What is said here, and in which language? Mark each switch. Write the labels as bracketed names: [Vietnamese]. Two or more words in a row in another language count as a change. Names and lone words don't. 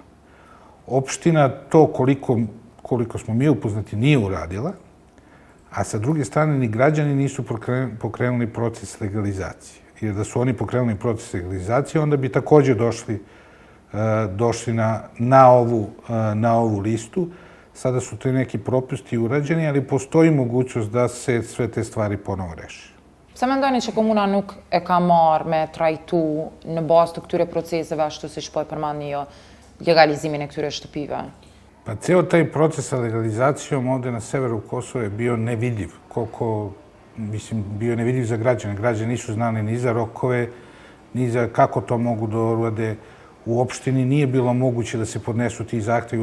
[Serbian] Opština to, koliko smo mi upoznati, nije uradila, a sa druge strane ni građani nisu pokrenuli proces legalizacije. Jer da su oni pokrenuli proces legalizacije, onda bi također došli na ovu listu. Sada su to neki propusti urađeni, ali postoji mogućnost da se sve te stvari ponovo reši. [Albanian] Pse mendoni që komuna nuk e ka marrë me trajtu në bazë të këtyre proceseve, ashtu siç po e përmendni jo, legalizimin e këtyre shtëpive? [Serbian] Pa ceo taj proces sa legalizacijom ovde na severu Kosova je bio nevidljiv. Bio je nevidljiv za građane. Građani nisu znali ni za rokove, ni za kako to mogu da urade. U opštini nije bilo moguće da se podnesu ti zahtevi.